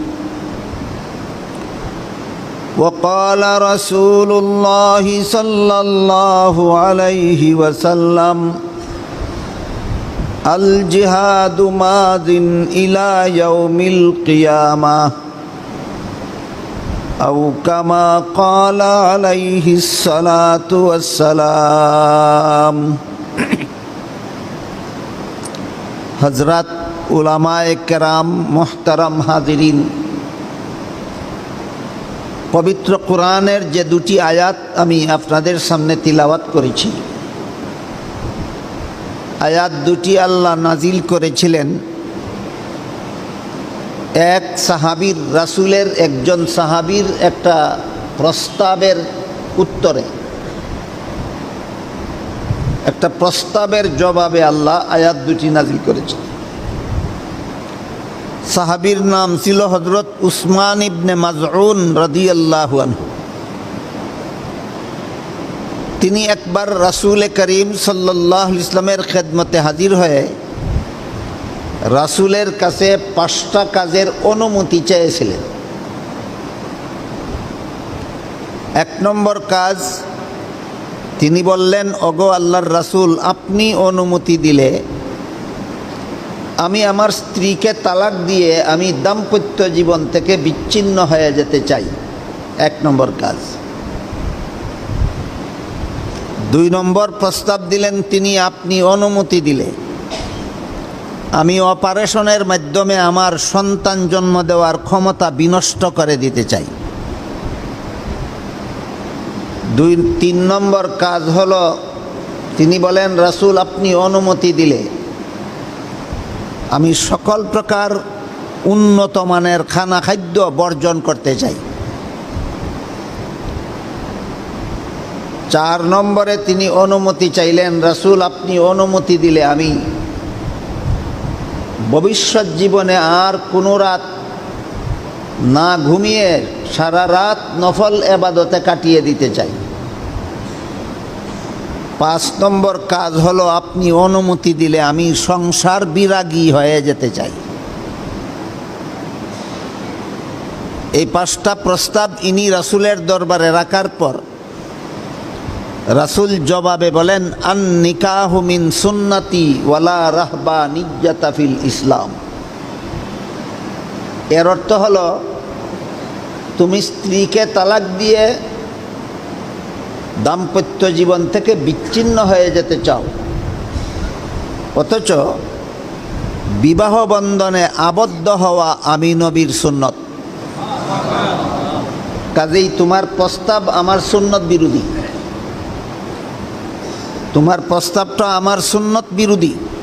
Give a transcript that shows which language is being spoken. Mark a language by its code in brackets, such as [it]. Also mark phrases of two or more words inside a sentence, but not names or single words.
[ar] وقال رسول الله صلى الله عليه وسلم الجهاد ماض إلى يوم القيامة أو كما قال عليه الصلاة والسلام [bn] হযরত উলামায়ে কেরাম মোহতারাম হাজিরীন পবিত্র কুরআনের যে দুটি আয়াত আমি আপনাদের সামনে তিলাওয়াত করেছি আয়াত দুটি আল্লাহ নাজিল করেছিলেন এক সাহাবীর রাসূলের একজন সাহাবীর একটা প্রস্তাবের উত্তরে একটা প্রস্তাবের জবাবে আল্লাহ আয়াত দুটি নাজিল করেছিলেন সাহাবীর নাম ছিল হযরত উসমান ইবনে মাজউন [ar] رضي الله عنه [bn] তিনি একবার রসূল করীম [ar] صلى الله عليه وسلم [bn] খেদমতে হাজির হয়ে রসূলের কাছে পাঁচটা কাজের অনুমতি চেয়েছিলেন। এক নম্বর কাজ তিনি বললেন ওগো আল্লাহর রসূল আপনি অনুমতি দিলে আমি আমার স্ত্রীকে তালাক দিয়ে আমি দাম্পত্য জীবন থেকে বিচ্ছিন্ন হয়ে যেতে চাই। এক নম্বর কাজ। দুই নম্বর প্রস্তাব দিলেন তিনি আপনি অনুমতি দিলে আমি অপারেশনের মাধ্যমে আমার সন্তান জন্ম দেওয়ার ক্ষমতা বিনষ্ট করে দিতে চাই। তিন নম্বর কাজ হলো তিনি বলেন রসূল আপনি অনুমতি দিলে আমি সকল প্রকার উন্নত মানের খানা খাদ্য বর্জন করতে চাই। চার নম্বরে তিনি অনুমতি চাইলেন রসূল আপনি অনুমতি দিলে আমি ভবিষ্যৎ জীবনে আর কোনো রাত না ঘুমিয়ে সারা রাত নফল ইবাদতে কাটিয়ে দিতে চাই। পাঁচ নম্বর কাজ হলো আপনি অনুমতি দিলে আমি সংসার বিরাগী হয়ে যেতে চাই। এই পাঁচটা প্রস্তাব ইনি রাসূলের দরবারে রাখার পর রাসূল জবাবে বলেন [ar] النكاح من سنتي ولا رهبانية في الإسلام. [bn] এর অর্থ হলো তুমি স্ত্রীকে তালাক দিয়ে দাম্পত্য জীবন থেকে বিচ্ছিন্ন হয়ে যেতে চাও অথচ বিবাহ বন্ধনে আবদ্ধ হওয়া আমি নবীর সুন্নত। কাজেই তোমার প্রস্তাব আমার সুন্নত বিরোধী, তোমার প্রস্তাবটা আমার সুন্নত বিরোধী।